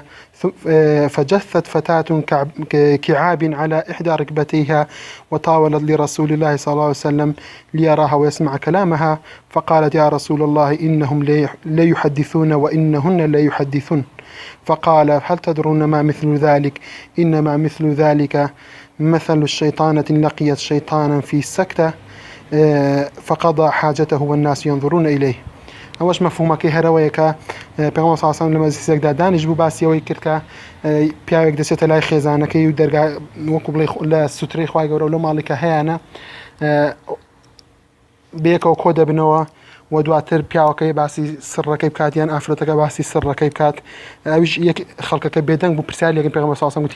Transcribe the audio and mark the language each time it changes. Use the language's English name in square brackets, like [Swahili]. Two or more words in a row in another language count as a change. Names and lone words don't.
[Arabic] فجثت فتاة كعاب على إحدى ركبتيها وطاولت لرسول الله صلى الله عليه وسلم ليراها ويسمع كلامها، فقالت: يا رسول الله إنهم لا يحدثون وإنهن لا يحدثون. فقال: هل تدرون ما مثل ذلك؟ إنما مثل ذلك مثل الشيطانة لقيت شيطانا في سكتة فقضى حاجته والناس ينظرون إليه. [Central Kurdish] ئەوەش مەفهومەکەی هەرەوەیە کە پێغەمبەر [Arabic] صلی الله علیه و سلم [Central Kurdish] لە مەجلیسێکدا دانیش بوو باسیەوەی کرد کە پیاوێک دەچێتە لای خێزانەکەی و دەرگا وەکو بڵێ لە سوترەی خوای گەورە لەو ماڵێکە هەیەە بەیەکەوە کۆ دەبنەوە و دواتر پیاوەکەی باسی سڕەکەی بکاتیان ئافرەتەکە باسی سڕەکەی بکات ئەویش یەک خەڵکەکە بێدەنگ بوو پرسیارێکی پێغەمبەر [Arabic] صلی الله علیه و سلم [Central Kurdish] وتی